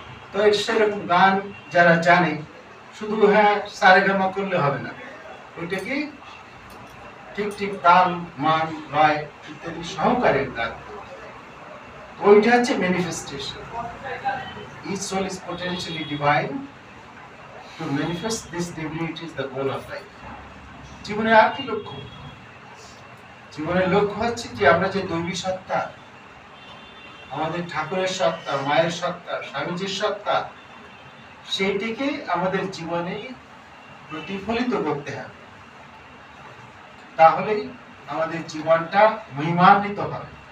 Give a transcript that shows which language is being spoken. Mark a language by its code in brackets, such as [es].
[bn] তো সেরকম গান যারা জানে, শুধু হ্যাঁ সারেগামা করলে হবে না, ওইটাকে ঠিক ঠিক তাল, মান, লয় ইত্যাদি সহকারে গান, ওইটা হচ্ছে manifestation. [en] Each soul is potentially divine. To manifest this divinity is the goal of life. [bn] জীবনের আর কি লক্ষ্য? জীবনের লক্ষ্য হচ্ছে যে আমরা যে দৈবী সত্তা, আমাদের ঠাকুরের সত্তা, মায়ের সত্তা, স্বামীজির সত্তা, সেইটিকে আমাদের জীবনে প্রতিফলিত করতে হবে, তাহলেই আমাদের জীবনটা মহিমান্বিত হবে।